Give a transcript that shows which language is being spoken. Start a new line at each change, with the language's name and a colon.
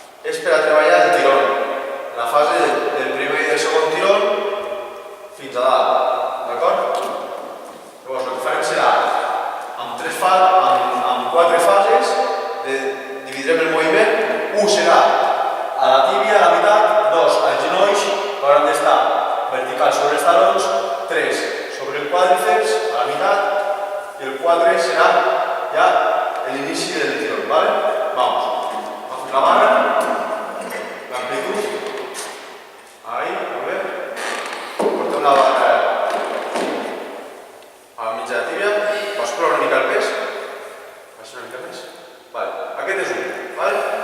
Catalan: És per a treballar el tirón, la fase del primer i del segon tirón fins a dalt, d'acord? Llavors el que farem serà amb 4 fases, dividirem el moviment. 1 serà a la tíbia, a la meitat, 2 als genolls, que hauran d'estar verticals sobre els talons,
Spanish: 3 sobre el cuádriceps a la mitad y el 4 será ya el inicio del tirón, ¿vale? Vamos. Vamos a la barra, la amplitud, ahí, a ver,
Catalan: portem la barra a la mitja de tibia, bascula una mica el pes, baixa una mica més, vale, aquest és un, vale?